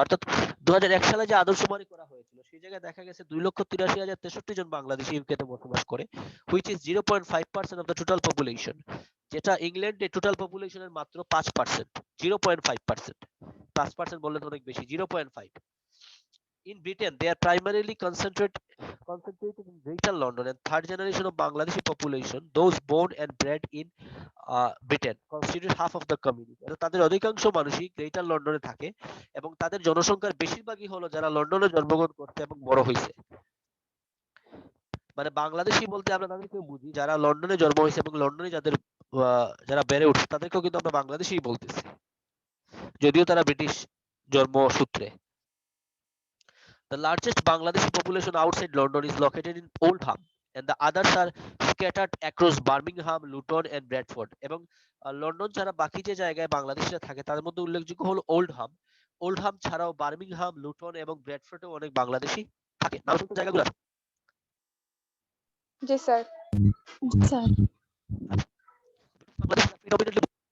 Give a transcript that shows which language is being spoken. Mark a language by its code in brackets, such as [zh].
[bn] অর্থাৎ 2001 সালে যে আদমশুমারি করা হয়েছিল সেই জায়গায় দেখা গেছে 2,83,063 জন বাংলাদেশি ইউকেতে বসবাস করে, [en] which is 0.5% of the total population, [bn] যেটা ইংল্যান্ডে টোটাল পপুলেশনের মাত্র 5%, 0.5%। 5% বললে তো অনেক বেশি, 0.5। [en] In Britain, they are primarily concentrated in Greater London, and third generation of Bangladeshi population, those born and bred in Britain, constitute half of the community. [bn] তাদের অধিকাংশ মানুষই গ্রেটার লন্ডনে থাকে এবং তাদের জনসংখ্যার বেশিরভাগই হলো যারা লন্ডনে জন্মগ্রহণ করছে এবং বড় হয়েছে। মানে বাংলাদেশি বলতে আমরা তাদেরকে বুঝি যারা লন্ডনে জন্ম হয়েছে এবং লন্ডনে যারা বেড়ে উঠছে তাদেরকেও কিন্তু আমরা বাংলাদেশিই বলতেছি, যদিও তারা ব্রিটিশ জন্মসূত্রে। [en] The largest Bangladeshi population outside London is located in Oldham, and the others are scattered across Birmingham, Luton, and Bradford. [bn] এবং লন্ডন ছাড়া বাকি যে জায়গায় বাংলাদেশিরা থাকে তাদের মধ্যে উল্লেখযোগ্য হলো ওল্ডহাম। ওল্ডহাম ছাড়াও বার্মিংহাম, লুটন এবং ব্র্যাডফোর্ডেও অনেক বাংলাদেশি থাকে। নাম শুনছেন জায়গাগুলো? জি স্যার। জি স্যার। বাংলাদেশিরা predominantly